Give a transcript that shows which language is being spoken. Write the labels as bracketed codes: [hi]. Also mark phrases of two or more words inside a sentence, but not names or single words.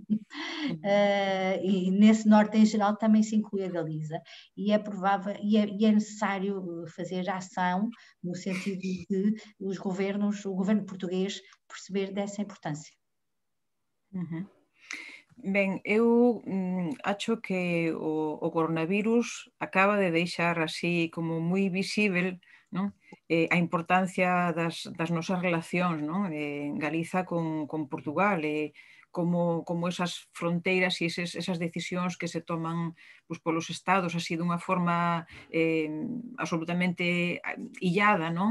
[pt] E nesse norte em geral também se inclui a Galiza. E é provável, e é necessário fazer ação no sentido de o governo português perceber dessa importância. [gl] Ben, eu acho que o coronavirus acaba de deixar así como moi visível, non? A importancia das nosas relacións, non? Galiza con Portugal, como esas fronteiras e esas decisións que se toman polos estados así dunha forma absolutamente illada, non?